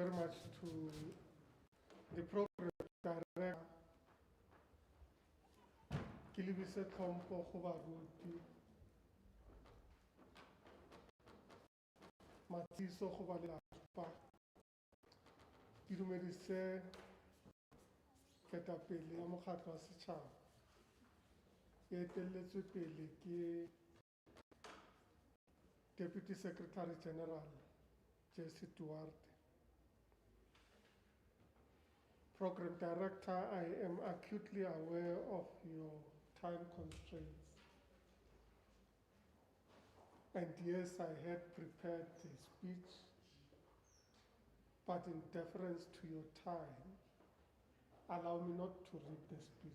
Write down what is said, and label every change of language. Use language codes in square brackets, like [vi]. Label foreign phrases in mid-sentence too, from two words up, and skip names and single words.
[en] much to the program director, [nso] ke lebise tlhompho go baruti, matsiso go ba lelapa, ke dumedise ketapele ya mokgatlo wa setšhaba, e etelletswe pele ke [en] Deputy Secretary General [nso] Cde Aubrey. [en] Program Director, I am acutely aware of your time constraints. And yes, I had prepared a speech, but in deference to your time, allow me not to read the speech.